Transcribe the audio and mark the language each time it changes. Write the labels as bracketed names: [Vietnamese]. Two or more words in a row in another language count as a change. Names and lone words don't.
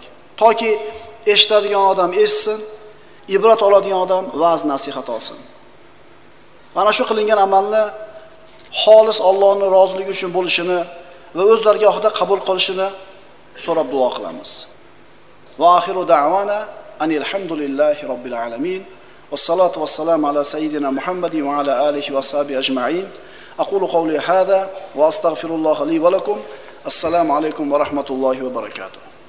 [Uzbek] Toki eshitadigan odam eshitsin, ibrat oladigan odam va'z nasihat olsin. Mana shu qilingan amalni xolis Allohning roziligi uchun bo'lishini va o'z dargohida qabul qilishini so'rab duo qilamiz. [Arabic] وآخر دعوانا أن الحمد لله رب العالمين. والصلاة والسلام على سيدنا محمد وعلى آله وصحبه أجمعين. أقول قولي هذا وأستغفر الله لي ولكم. السلام عليكم ورحمة الله وبركاته.